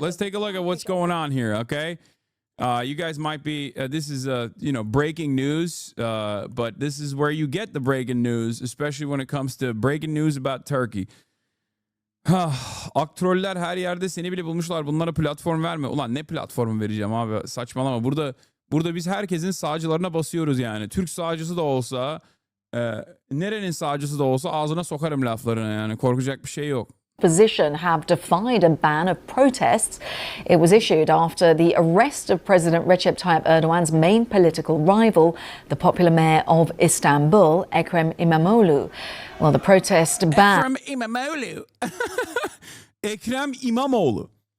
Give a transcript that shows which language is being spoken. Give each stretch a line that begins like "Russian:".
English: Let's take a look at what's going on here, okay? You guys might be this is breaking news, but this is where you get the breaking news, especially when it comes to breaking news about Turkey.
Turkish: Aktroller her yerde, seni bile bulmuşlar. Bunlara platform verme. Ulan ne platformu vereceğim abi? Saçmalama. Burada biz herkesin sağcılarına basıyoruz yani. Türk sağcısı da olsa, nerenin sağcısı da olsa ağzına sokarım laflarını yani. Korkacak bir şey yok.
English: Opposition have defied a ban of protests. It was issued after the arrest of President Recep Tayyip Erdoğan's main political rival, the popular mayor of Istanbul, Ekrem İmamoğlu. Well, the protest ban... Ekrem İmamoğlu. Ekrem İmamoğlu.